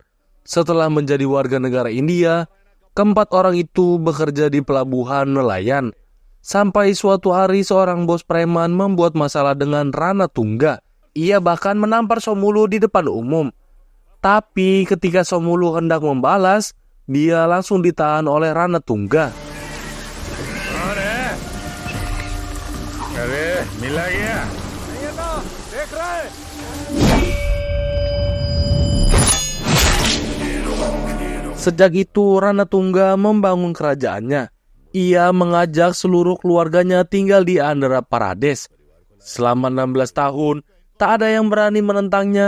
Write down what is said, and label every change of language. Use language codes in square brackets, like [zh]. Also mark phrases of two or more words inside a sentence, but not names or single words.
[id] Setelah menjadi warga negara India, keempat orang itu bekerja di pelabuhan nelayan. Sampai suatu hari seorang bos preman membuat masalah dengan Rana Tungga. Ia bahkan menampar Somulu di depan umum. Tapi ketika Somulu hendak membalas, dia langsung ditahan oleh Rana Tungga. [hi] अरे मिला गया [id] Sejak itu Rana Tungga membangun kerajaannya. Ia mengajak seluruh keluarganya tinggal di Andhra Pradesh. Selama 16 tahun, tak ada yang berani menentangnya.